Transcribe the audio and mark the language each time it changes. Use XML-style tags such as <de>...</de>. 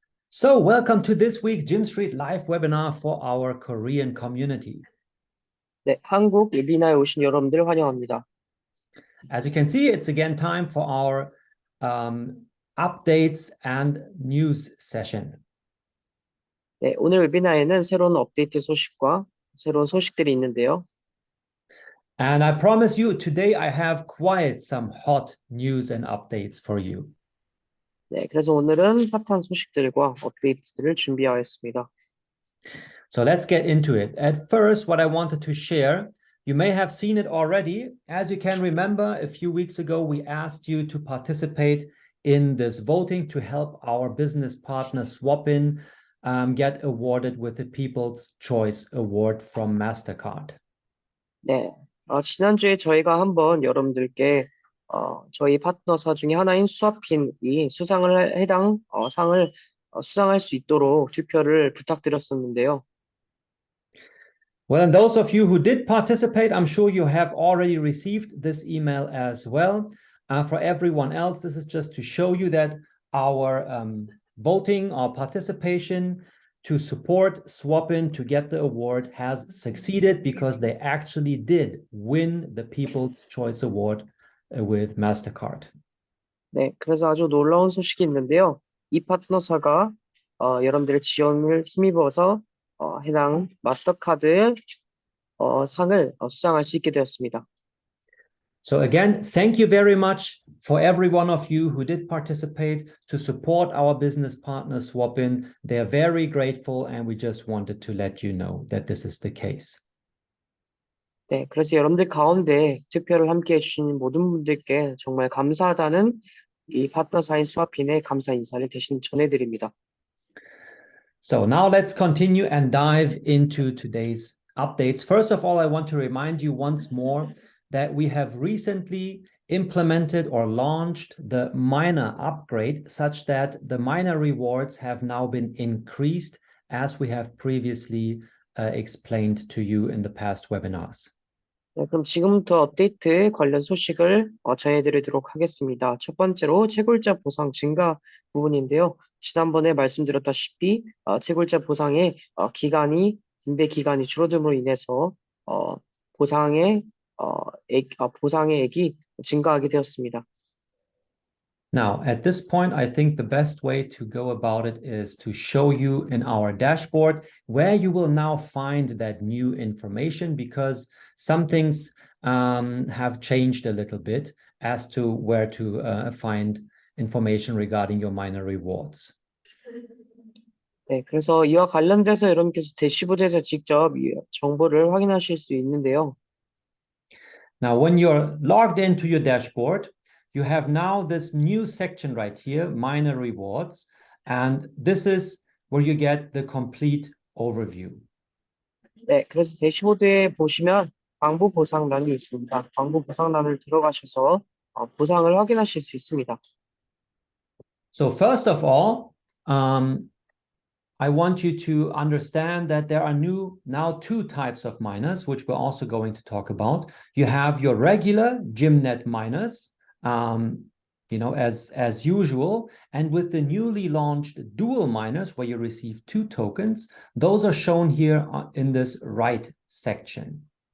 <en>So, welcome to this week's Gym Street live webinar for our Korean community.</en> <ko>네, 한국 웨비나에 오신 여러분들 환영합니다.</ko> <en>As you can see, it's again time for our updates and news session.</en> <ko>네, 오늘 웨비나에는 새로운 업데이트 소식과 새로운 소식들이 있는데요.</ko> <en>And I promise you, today I have quite some hot news and updates for you.</en> <ko>네, 그래서 오늘은 핫한 소식들과 업데이트들을 준비하였습니다.</ko> <en>So let's get into it. At first, what I wanted to share, you may have seen it already. As you can remember, a few weeks ago, we asked you to participate in this voting to help our business partner Swapin get awarded with the People's Choice Award from MasterCard.</en> <ko>네, 지난주에 저희가 한번 여러분들께 저희 파트너사 중에 하나인 스와핀이 해당 상을 수상할 수 있도록 투표를 부탁드렸었는데요.</ko> <en>Well, and those of you who did participate, I'm sure you have already received this email as well. For everyone else, this is just to show you that our voting, our participation to support Swapin to get the award has succeeded because they actually did win the People's Choice Award with MasterCard.</en> <ko>네, 그래서 아주 놀라운 소식이 있는데요. 이 파트너사가 여러분들의 지원을 힘입어서 해당 마스터카드 상을 수상할 수 있게 되었습니다.</ko> <en>So again, thank you very much for every one of you who did participate to support our business partner Swapin. They are very grateful and we just wanted to let you know that this is the case.</en> <ko>네, 그래서 여러분들 가운데 투표를 함께 해주신 모든 분들께 정말 감사하다는 이 파트너사인 스와핀의 감사 인사를 대신 전해드립니다.</ko> <en>So now let's continue and dive into today's updates. First of all, I want to remind you once more that we have recently implemented or launched the miner upgrade such that the miner rewards have now been increased as we have previously explained to you in the past webinars.</en> <ko>네, 그럼 지금부터 업데이트 관련 소식을 전해드리도록 하겠습니다. 첫 번째로 채굴자 보상 증가 부분인데요. 지난번에 말씀드렸다시피 채굴자 보상의 분배 기간이 줄어듦으로 인해서 보상의 액이 증가하게 되었습니다.</ko> <en>Now, at this point, I think the best way to go about it is to show you in our dashboard where you will now find that new information because some things have changed a little bit as to where to find information regarding your miner rewards.</en> <ko>네, 그래서 이와 관련돼서 여러분께서 대시보드에서 직접 정보를 확인하실 수 있는데요.</ko> <en>Now, when you're logged into your dashboard, you have now this new section right here, miner rewards, and this is where you get the complete overview.</en> <ko>네, 그래서 대시보드에 보시면 광부 보상란이 있습니다. 광부 보상란을 들어가셔서 보상을 확인하실 수 있습니다.</ko> <en>So first of all, I want you to understand that there are now two types of miners, which we're also going to talk about. You have your regular GymNet miners, as usual, and with the newly launched dual miners where you receive 2 tokens, those are shown here in this right section.</en>